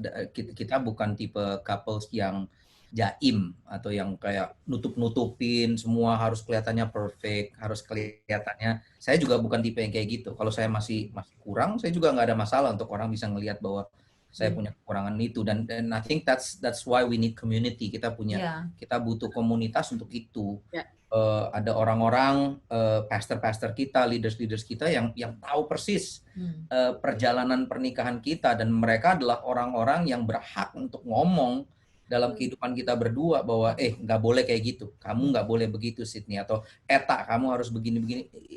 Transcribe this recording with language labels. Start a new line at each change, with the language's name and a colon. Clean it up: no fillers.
Indonesian: Kita bukan tipe couples yang jaim atau yang kayak nutup-nutupin semua, harus kelihatannya perfect, harus kelihatannya. Saya juga bukan tipe yang kayak gitu. Kalau saya masih kurang, saya juga nggak ada masalah untuk orang bisa ngelihat bahwa saya punya kekurangan itu.
English: Dan I think that's why we need community.
Indonesian: Kita butuh komunitas untuk itu. Ada orang-orang, pastor-pastor kita, leaders kita yang tahu persis perjalanan pernikahan kita, dan mereka adalah orang-orang yang berhak untuk ngomong dalam kehidupan kita berdua bahwa nggak boleh kayak gitu, kamu nggak boleh begitu Sydney, atau Eta kamu harus begini-begini.